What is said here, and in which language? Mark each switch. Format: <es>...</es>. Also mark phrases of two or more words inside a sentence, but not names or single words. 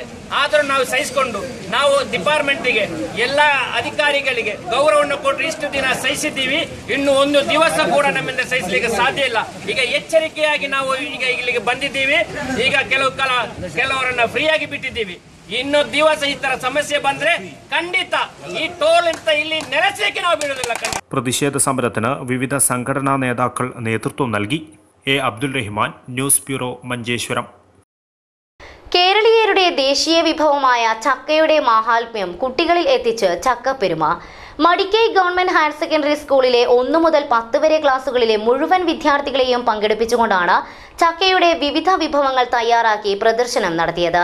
<kn>ಆದರೂ ನಾವು ಸಹಿಸಿಕೊಂಡು, ನಾವು ಡಿಪಾರ್ಟ್ಮೆಂಟ್ಗೆ ಎಲ್ಲ ಅಧಿಕಾರಿಗಳಿಗೆ ಗೌರವವನ್ನು ಕೊಟ್ಟು ಇಷ್ಟು ದಿನ ಸಹಿಸಿದ್ದೀವಿ. ಇನ್ನು 1 ದಿವಸ ಕೂಡ ನಮ್ಮಿಂದ ಸಹಿಸಲಿಕ್ಕೆ ಸಾಧ್ಯ ಇಲ್ಲ. ಈಗ ಎಚ್ಚರಿಕೆಯಾಗಿ ನಾವು ಈಗ ಇಲ್ಲಿಗೆ ಬಂದಿದ್ದೀವಿ. ಈಗ ಕೆಲವರನ್ನ ಫ್ರೀಯಾಗಿ ಬಿಟ್ಟಿದ್ದೀವಿ. ಇನ್ನು ದಿವಸ ಈ ತರ ಸಮಸ್ಯೆ ಬಂದ್ರೆ ಖಂಡಿತ ಈ ಟೋಲ್ ಅಂತ ಇಲ್ಲಿ ನೆಲೆಸಲಿಕ್ಕೆ ನಾವು ಬಿಡುವುದಿಲ್ಲ.</kn> <ml>പ്രതിഷേധ സമരത്തിന് വിവിധ സംഘടനാ നേതാക്കൾ നേതൃത്വം നൽകി. അബ്ദുൽ റഹ്മാൻ, ന്യൂസ് ബ്യൂറോ, മഞ്ചേശ്വരം. കേരളീയരുടെ ദേശീയ വിഭവമായ ചക്കയുടെ മാഹാത്മ്യം കുട്ടികളിൽ എത്തിച്ച് ചക്കപ്പെരുമ. മടിക്കൈ ഗവൺമെന്റ് ഹയർ സെക്കൻഡറി സ്കൂളിലെ 1 മുതൽ 10 വരെ ക്ലാസുകളിലെ മുഴുവൻ വിദ്യാർത്ഥികളെയും പങ്കെടുപ്പിച്ചുകൊണ്ടാണ് ചക്കയുടെ വിവിധ വിഭവങ്ങൾ തയ്യാറാക്കി പ്രദർശനം നടത്തിയത്.</ml>